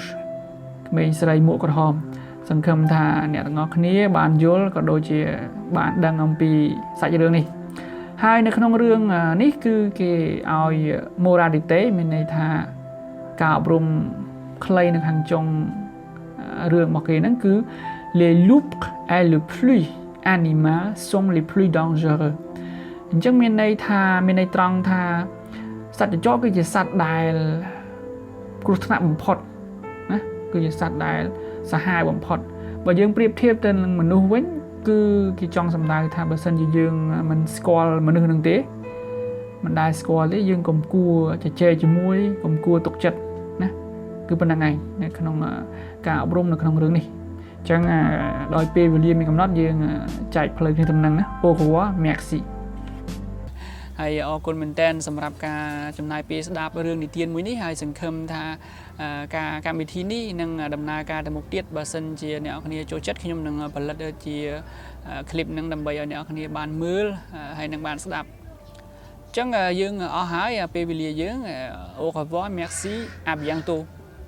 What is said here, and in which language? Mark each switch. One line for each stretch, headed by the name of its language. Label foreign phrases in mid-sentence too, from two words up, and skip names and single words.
Khmer: ក្មេងស្រីមួកក្រហមសង្ឃឹមថាអ្នកទាំងអស់គ្នាបានយល់ក៏ដូចជាបានដឹងអំពីសាច់រឿងនេះហើយនៅក្នុងរឿងនេះគឺគេឲ្យ moralité មានន័យថាការអប់រំខ្លីនៅខាងចុងរឿងរបស់គេហ្នឹងគឺ
French: les loups et le plus animaux sont les plus dangereux
Khmer: អញ្ចឹងមានន័យត្រង់ថាសត្វចចកគឺជាសត្វដែលគ្រោះថ្នាក់បំផុតណាគឺជាសត្វដែលសាហាវបំផុតបើយើងប្រៀបធៀបទៅនឹងមនុ ស្សវិញគឺគេចង់សម្ដៅថាបើសិនជាយើងមិនស្គាល់មនុស្សនឹងទេមិនដែលស្គាល់ទេយើងកុំគួរជជែកជាមួយកុំគួរទុកចិត្ត ណាគឺប៉ុណ្្នឹងឯងនៅក្នុងការអប់រំនៅក្នុងរឿងនេះអញ្ចឹងដោយពេលវេលាមានកំណត់យើងចែកផ្លូវគ្នា ទៅនឹងណា
French: Au revoir merci
Khmer: ហើយអរគុណមែនតើសម្រាប់ការចំណាយពេលស្ដាប់រឿងនិទានមួយនេះហើយសង្ឃឹមថាការកម្មវិធីនេះនឹងដំណើរការទៅមុខទៀតបើសិនជាអ្នកនរគ្នាចូលចិត្តខ្ញុំនឹងផលិតជាคลิปនឹងដើម្បីឲ្យអ្នកនរគ្នាបានមើលហើយនឹងបានស្ដាប់អញ្ចឹងយើងអស់ហើយពេលវេលាយើង
French: Au revoir merci à bientôt